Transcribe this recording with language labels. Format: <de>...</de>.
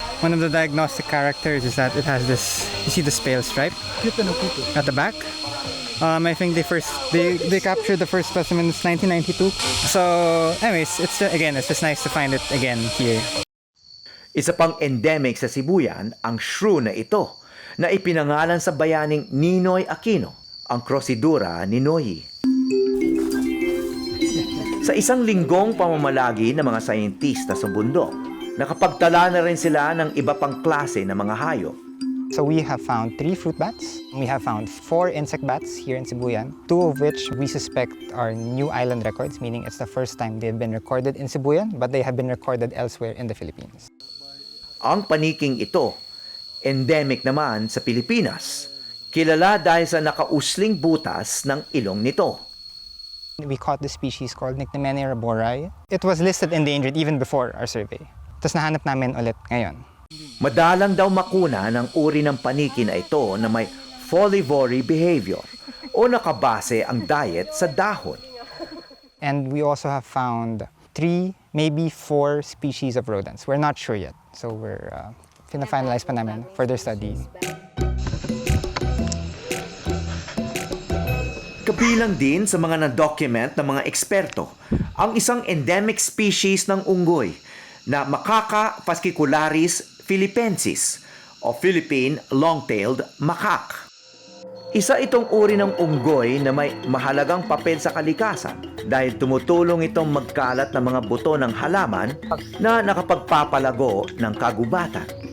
<en>One of the diagnostic characters is that it has this, you see this pale stripe at the back. I think they captured the first specimen in 1992. So anyways, it's just nice to find it again here.</en> <tl>Isa pang endemic sa Sibuyan ang shrew na ito na ipinangalan sa bayaning Ninoy Aquino, ang Crocidura ninoyi. Sa isang linggong pamamalagi ng mga sayentista sa bundok, nakapagtala na rin sila ng iba pang klase ng mga hayop.</tl> <en>So we have found 3 fruit bats. We have found 4 insect bats here in Sibuyan, 2 of which we suspect are new island records, meaning it's the first time they've been recorded in Sibuyan, but they have been recorded elsewhere in the Philippines.</en> <tl>Ang paniking ito, Endemic naman sa Pilipinas. Kilala dahil sa nakausling butas ng ilong nito.</tl> <en>We caught the species called Nyctemene rabori. It was listed endangered even before our survey.</en> <tl>Tapos nahanap namin ulit ngayon. Madalang daw makuna ng uri ng paniki na ito na may</tl> <en>folivory behavior</en> <tl>o nakabase ang diet sa dahon.</tl> <en>And we also have found 3, maybe 4 species of rodents. We're not sure yet. So we're finalize</en> <tl>pa namin</tl> <en>further studies.</en> <tl>Kabilang din sa mga na-document ng mga eksperto ang isang</tl> <en>endemic species</en> <tl>ng unggoy na Macaca fascicularis philippensis o Philippine long-tailed macaque. Isa itong uri ng unggoy na may mahalagang papel sa kalikasan dahil tumutulong itong magkalat ng mga buto ng halaman na nakapagpapalago ng kagubatan.</tl>